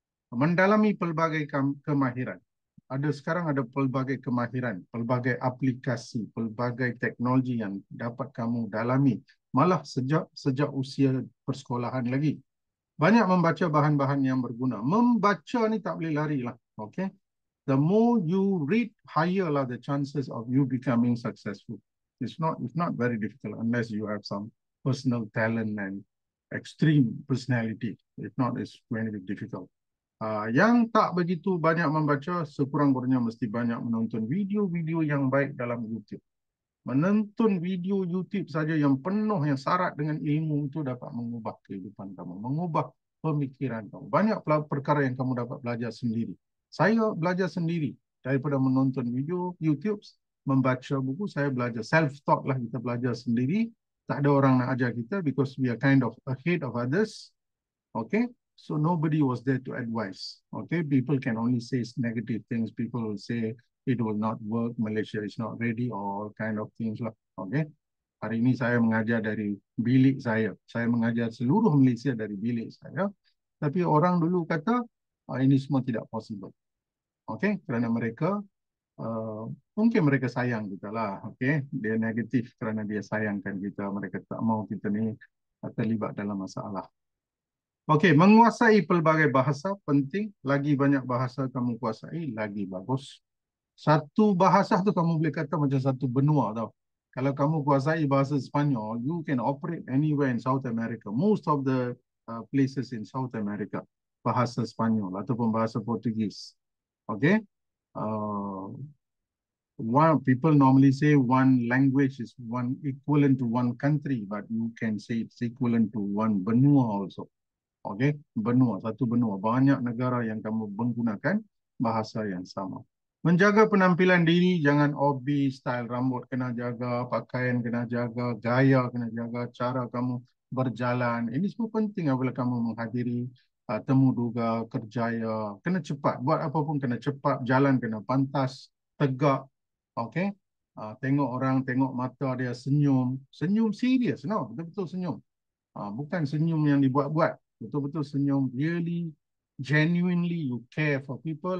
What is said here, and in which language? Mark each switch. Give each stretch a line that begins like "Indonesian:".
Malay: Mendalami pelbagai kemahiran. Sekarang ada pelbagai kemahiran, pelbagai aplikasi, pelbagai teknologi yang dapat kamu dalami. Malah sejak usia persekolahan lagi. Banyak membaca bahan-bahan yang berguna. Membaca ni tak boleh lari lah. Okay?
English: The more you read, higher lah the chances of you becoming successful. It's not very difficult unless you have some personal talent and extreme personality. If not, it's going to be difficult.
Malay: Yang tak begitu banyak membaca, sekurang-kurangnya mesti banyak menonton video-video yang baik dalam YouTube. Menonton video YouTube saja yang penuh, yang syarat dengan ilmu itu dapat mengubah kehidupan kamu, mengubah pemikiran kamu. Banyak perkara yang kamu dapat belajar sendiri. Saya belajar sendiri daripada menonton video YouTube, membaca buku, saya belajar self-taught lah, kita belajar sendiri. Tak ada orang nak ajar kita
English: because we are kind of ahead of others. Okay? So nobody was there to advise. Okay? People can only say negative things. People will say it will not work, Malaysia is not ready, or all kind of things lah. Okay?
Malay: Hari ini saya mengajar dari bilik saya. Saya mengajar seluruh Malaysia dari bilik saya. Tapi orang dulu kata, ini semua tidak possible. Okay? Kerana mereka, mungkin mereka sayang kita lah. Okay? Dia negatif kerana dia sayangkan kita. Mereka tak mau kita ni terlibat dalam masalah. Okey, menguasai pelbagai bahasa penting. Lagi banyak bahasa kamu kuasai, lagi bagus. Satu bahasa tu kamu boleh kata macam satu benua tau. Kalau kamu kuasai bahasa Sepanyol,
English: you can operate anywhere in South America. Most of the places in South America,
Malay: bahasa Sepanyol ataupun bahasa Portugis.
English: Okey. one people normally say one language is one equivalent to one country, but you can say it's equivalent to one benua also.
Malay: Okay, benua, satu benua. Banyak negara yang kamu menggunakan bahasa yang sama. Menjaga penampilan diri, jangan hobi, style rambut kena jaga, pakaian kena jaga, gaya kena jaga, cara kamu berjalan. Ini semua penting apabila kamu menghadiri temu duga, kerjaya. Kena cepat, buat apapun kena cepat, jalan kena pantas, tegak. Okay, tengok orang, tengok mata dia senyum. Senyum serius, no, betul-betul senyum. Bukan senyum yang dibuat-buat. Betul-betul senyum,
English: really, genuinely you care for people.